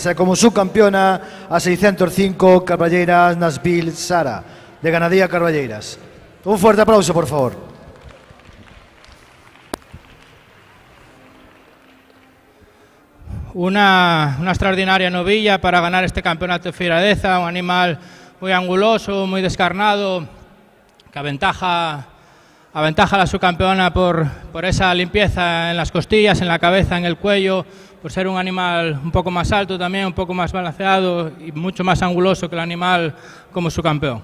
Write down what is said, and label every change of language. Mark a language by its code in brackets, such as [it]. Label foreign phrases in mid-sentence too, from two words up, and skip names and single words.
[es] E como subcampeona, a 605, Carballeiras Nasbil Sara, de Ganadería Carballeiras. Un fuerte aplauso, por favor. Una extraordinaria novilla para ganar este campeonato de Feira Deza, un animal muy anguloso, muy descarnado, que aventaja Aventaja a la subcampeona por esa limpieza en las costillas, en la cabeza, en el cuello, por ser un animal un poco más alto también, un poco más balanceado y mucho más anguloso que el animal como subcampeón.